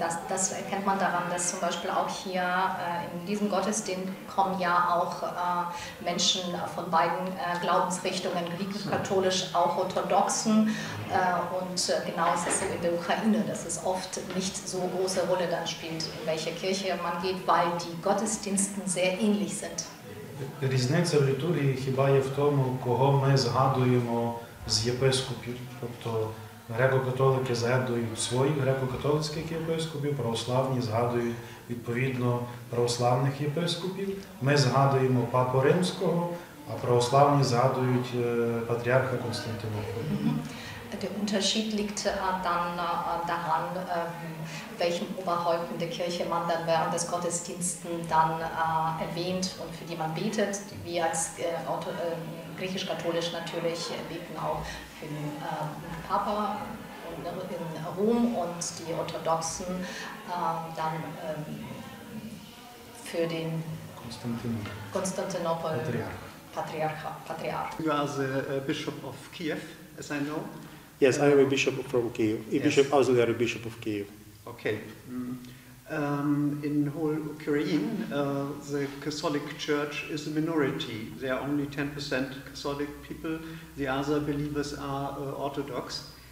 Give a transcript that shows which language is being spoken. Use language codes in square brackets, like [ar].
[de] Das erkennt man daran, dass zum Beispiel auch hier in diesem Gottesdienst kommen ja auch Menschen von beiden Glaubensrichtungen, griechisch-katholisch, auch orthodoxen. Und genau ist es so in der Ukraine, dass es oft nicht so große Rolle dann spielt, in welche Kirche man geht, weil die Gottesdienste sehr ähnlich sind. [uk] Різниця в літургії хіба є в тому, кого ми згадуємо з єпископів. Тобто греко-католики згадують своїх греко-католицьких єпископів, православні згадують відповідно православних єпископів. Ми згадуємо Папу Римського, а православні згадують патріарха Константинополя. [de] Der Unterschied liegt dann daran, welchen Oberhäupten der Kirche man dann während des Gottesdienstes dann erwähnt und für die man betet. Wir als griechisch-katholisch natürlich beten auch für den Papa in Rom und die Orthodoxen dann für den Konstantinopel Patriarch. [en] You are the Bishop of Kiev, as I know. Yes, I am a bishop from Kiev, a bishop, auxiliary bishop of Kiev. Okay. In whole Ukraine, the Catholic Church is a minority. There are only 10% Catholic people. The other believers are Orthodox.